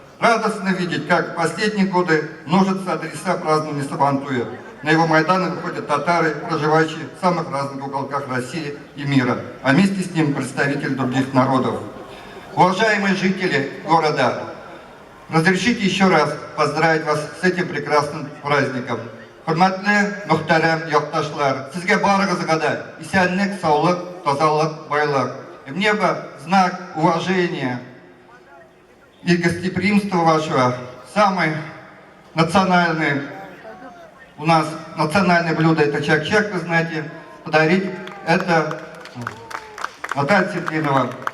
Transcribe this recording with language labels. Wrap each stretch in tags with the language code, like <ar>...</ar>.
<ru>Радостно видеть, как в последние годы множатся адреса празднования Сабантуя. На его Майданы выходят татары, проживающие в самых разных уголках России и мира, а вместе с ним представители других народов. Уважаемые жители города, разрешите еще раз поздравить вас с этим прекрасным праздником.</ru> <tt>Хөрмәтле мөхтәрәм якташлар, сезгә барыгызга да исәнлек, саулык, тазалык, байлык.</tt> <ru>И мне бы знак уважения и гостеприимства вашего, самый национальный, у нас национальное блюдо это чак-чак, вы знаете, подарить это Наталья Сергеевна.</ru>